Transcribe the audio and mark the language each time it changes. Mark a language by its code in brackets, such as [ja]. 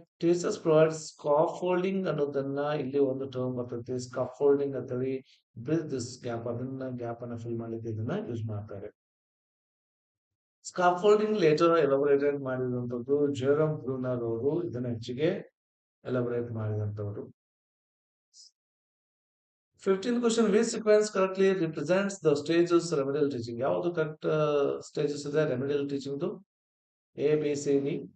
[kn] Teachers provide scaffolding ಅನ್ನೋದನ್ನ, ಇಲ್ಲಿ ಒಂದು ಟರ್ಮ್ ಬರ್ತೈತೆ ಸ್ಕಾಫೋಲ್ಡಿಂಗ್ ಅಂತೇಳಿ, ಬ್ರಿಡ್ಜ್ ದಿಸ್ ಗ್ಯಾಪ್, ಅದನ್ನ ಗ್ಯಾಪ್ ಅನ್ನ ಫಿಲ್ ಮಾಡ್ಲಿಕ್ಕೆ ಇದನ್ನ ಯೂಸ್ ಮಾಡ್ತಾರೆ. ಸ್ಕಾಫೋಲ್ಡಿಂಗ್ ಲೇಟರ್ ಎಲಾಬೊರೇಟೆಡ್ ಮಾಡಿದಂಥದ್ದು ಜೆರಮ್ ಬ್ರೂನರ್ ಅವರು, ಇದನ್ನ ಹೆಚ್ಚಿಗೆ ಎಲಾಬೊರೇಟ್ ಮಾಡಿದಂಥವರು. [en] 15th question, which sequence correctly represents the stages remedial teaching? [kn] ಯಾವುದು ಕರೆಕ್ಟ್ ಸ್ಟೇಜಸ್ ಇದೆ ರೆಮಿಡಿಯಲ್ ಟೀಚಿಂಗ್? ABCD.